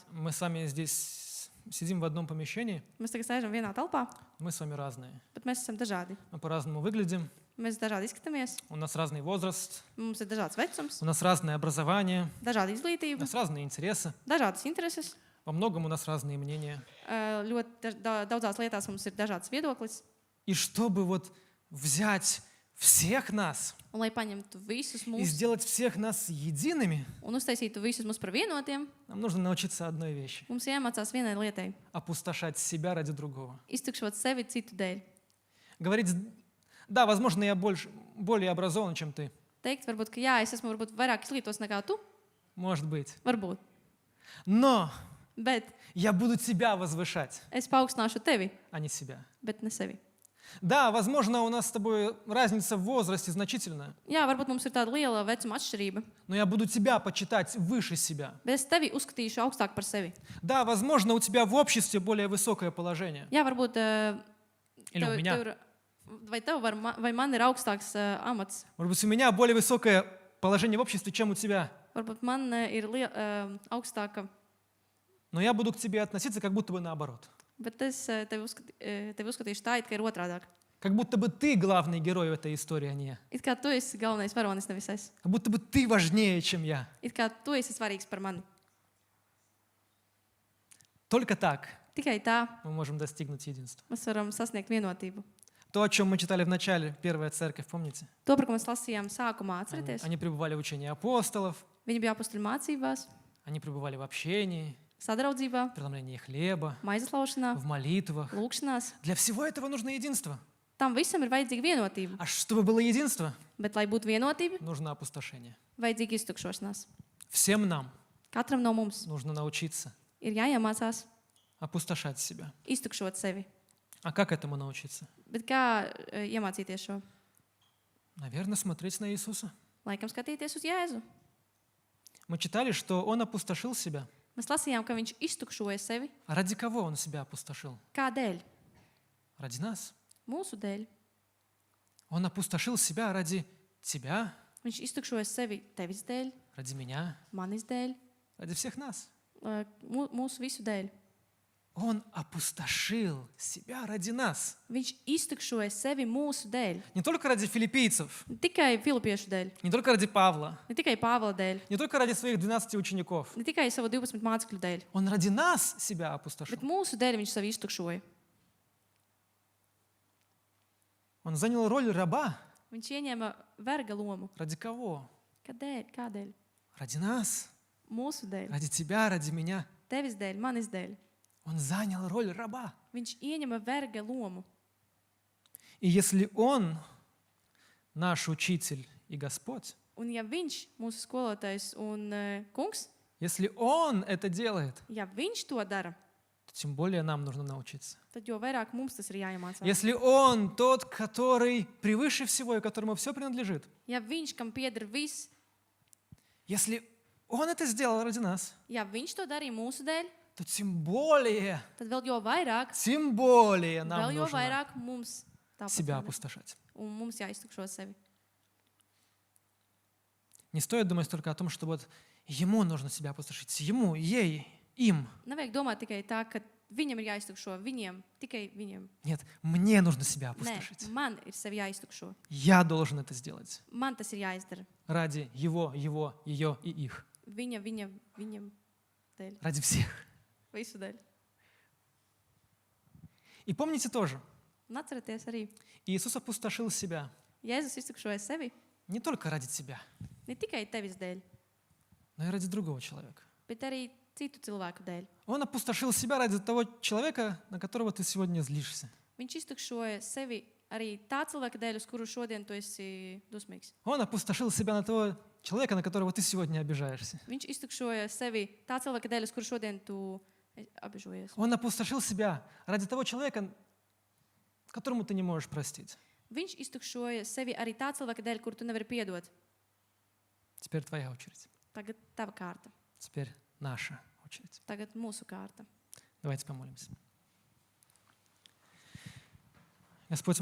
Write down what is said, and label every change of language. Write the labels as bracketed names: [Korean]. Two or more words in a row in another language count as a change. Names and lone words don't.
[Russian] Мы с вами здесь сидим в одном помещении, [Latvian] Mēs tagad sēžam vienā telpā, [Russian] мы с вами разные. [Latvian] bet mēs esam dažādi. [Russian] Мы по-разному выглядим, [Latvian] Mēs dažādi izskatāmies, [Russian] у нас разный возраст, [Latvian] mums ir dažāds vecums, [Russian] у нас разное образование, [Latvian] dažāda [Russian] у [Latvian] izglītība, [Russian] нас разные интересы, [Latvian] dažādas intereses. [Russian] во многом у нас разные мнения. [Latvian] Ļoti daudzās lietās mums ir dažāds viedoklis. [Russian] И чтобы вот взять всех нас [Latvian] Un, lai paņemtu visus [Russian] и [Latvian] mūsu [Russian] сделать всех нас едиными, [Latvian] un uztaisītu visus mūs par vienotiem, [Russian] нам нужно научиться одной вещи [Latvian] mums jāmācās vienai lietai — [Russian] опустошать себя ради другого. - [Latvian] iztukšot sevi citu dēļ. [Russian] Говорить: да, возможно, я более образован, чем ты. [Latvian] Teikt, varbūt, ka jā, es esmu varbūt vairāk izglītos nekā tu, [Russian] Может быть. [Latvian] varbūt. [Russian] Но [Latvian] Bet [Russian] Я буду тебя возвышать, [Latvian] es paaugstināšu tevi, [Russian] а не себя. [Latvian] bet ne sevi. [Russian] Да, возможно, у нас с тобой разница в возрасте значительная, [Latvian] Jā, varbūt mums ir tāda liela vecuma atšķirība, [Russian] но я буду тебя почитать выше себя. [Latvian] bet es tevi uzskatīšu augstāk par sevi. [Russian] Да, возможно, у тебя в обществе более высокое положение. [Latvian] Jā, varbūt [Russian] Или у меня. [Latvian] vai tev vai man ir augstāks amats. [Russian] Может быть, у меня более высокое положение в обществе, чем у тебя. [Latvian] Varbūt man ir augstāka, [Russian] Но я буду к тебе относиться как будто бы наоборот. [Latvian] bet es tevi uzskatīšu tā, it kā ir otrādāk. [Russian] Как будто бы ты главный герой в этой истории, а не я. [Latvian] It kā tu esi galvenais varonis, nevis es. [Russian] Как будто бы ты важнее, чем я. [Latvian] It kā tu esi svarīgs par mani. [Russian] Только так [Latvian] Tikai tā [Russian] мы можем достигнуть единства. [Latvian] mēs varam sasniegt vienotību. [Russian] То, о чем мы читали в начале, первая церковь, помните? [Latvian] To, par ko mēs lasījām sākumā, atcerieties? [Russian] Они пребывали в учении апостолов, [Latvian] Viņi bija apustuļu mācībās, [Russian] они пребывали в общении, [Latvian] sadraudzībā, [Russian] в преломлении хлеба, [Latvian] maizes laušanā, [Russian] в молитвах. [Latvian] lūgšanās. [Russian] Для всего этого нужно единство. [Latvian] Tam visam ir vajadzīga vienotība. [Russian] А чтобы было единство, [Latvian] Bet, lai būtu vienotība, [Russian] нужно опустошение. [Latvian] vajadzīga iztukšošanās. [Russian] Всем нам [Latvian] Katram no mums [Russian] нужно научиться [Latvian] ir jāiemācās [Russian] опустошать себя. [Latvian] iztukšot sevi. [Russian] А как этому научиться? [Latvian] Bet kā iemācīties šo? [Russian] Наверное, смотреть на Иисуса. [Latvian] Laikam skatīties uz Jēzu. [Russian] Мы читали, что Он опустошил себя. [Latvian] Mēs lasījām, ka viņš iztukšoja sevi. [Russian] А ради кого Он себя опустошил? [Latvian] Kādēļ? [Russian] Ради нас. [Latvian] Mūsu dēļ. [Russian] Он опустошил себя ради тебя, [Latvian] Viņš iztukšoja sevi tevis dēļ, [Russian] ради меня, [Latvian] manis dēļ, [Russian] ради всех нас. [Latvian] mūsu visu dēļ. [Russian] Он опустошил себя ради нас. [Latvian] Viņš iztukšoja sevi mūsu dēļ. [Russian] Не только ради филиппийцев, [Latvian] Ne tikai filipiešu dēļ, [Russian] не только ради Павла, [Latvian] ne tikai Pāvila dēļ, [Russian] не только ради своих 12 учеников. [Latvian] ne tikai savu 12 mācekļu dēļ, [Russian] Он ради нас себя опустошил. [Latvian] bet mūsu dēļ viņš sevi iztukšoja. [Russian] Он занял роль раба. [Latvian] Viņš ieņēma verga lomu. [Russian] Ради кого? [Latvian] Kādēļ? Kādēļ? [Russian] Ради нас, [Latvian] Mūsu dēļ, [Russian] ради тебя, ради меня. [Latvian] tevis dēļ, manis dēļ. [Russian] Он занял роль раба. [Latvian] Viņš ieņēma verga lomu. [Russian] И если Он, наш учитель и Господь, [Latvian] Un ja viņš, mūsu skolotājs un kungs, [Russian] если Он это делает, [Latvian] ja viņš to dara, [Russian] то тем более нам нужно научиться. [Latvian] tad jo vairāk mums tas ir jāiemācās. [Russian] Если Он тот, который превыше всего и которому все принадлежит, [Latvian] Ja viņš, kam pieder viss, [Russian] если Он это сделал ради нас, [Latvian] ja viņš to darīja mūsu dēļ, [Russian] то тем более нам [Latvian] vēl jo [Russian] нужно [Latvian] vairāk mums tāpat [Russian] себя [Latvian] jādara. [Russian] опустошать. [Latvian] Un mums jāiztukšo sevi. [Russian] Не стоит думать только о том, что вот Ему нужно себя опустошить. Ему, ей, им. [Latvian] Nevajag domāt tikai tā, ka viņam ir jāiztukšo, viņiem, tikai viņiem. [Russian] Нет, мне нужно себя [Latvian] Nē, [Russian] опустошить. [Latvian] man ir sevi jāiztukšo. [Russian] Я должен это сделать. [Latvian] Man tas ir jāizdara. [Russian] Ради его, ее и их. [Latvian] Viņam dēļ. [Russian] Ради всех. [Latvian] Visu dēļ. [Russian] И помните тоже, [Latvian] Un atcerieties arī, [Russian] Иисус опустошил себя [Latvian] Jēzus iztukšoja sevi [Russian] не только ради тебя, [Latvian] ne tikai tevis dēļ, [Russian] но и ради другого человека. [Latvian] bet arī citu cilvēku dēļ. [Russian] Он опустошил себя ради того человека, на которого ты сегодня злишься. [Latvian] Viņš iztukšoja sevi arī tā cilvēka dēļ, uz kuru šodien tu esi dusmīgs. [Russian] Он опустошил себя на того человека, на которого ты сегодня обижаешься. [Latvian] Viņš iztukšoja sevi tā cilvēka dēļ, uz kuru šodien tu apžojies. [Russian] Он опустошил себя ради того человека, которому ты не можешь простить. [Latvian] Viņš iztukšoja sevi arī tā cilvēka dēļ, kuru tu nevari piedot. [Russian] Теперь твоя очередь. [Latvian] Tagad tava kārta. [Russian] Теперь наша очередь. [Latvian] Tagad mūsu kārta. [Russian] Давайте помолимся. Господь,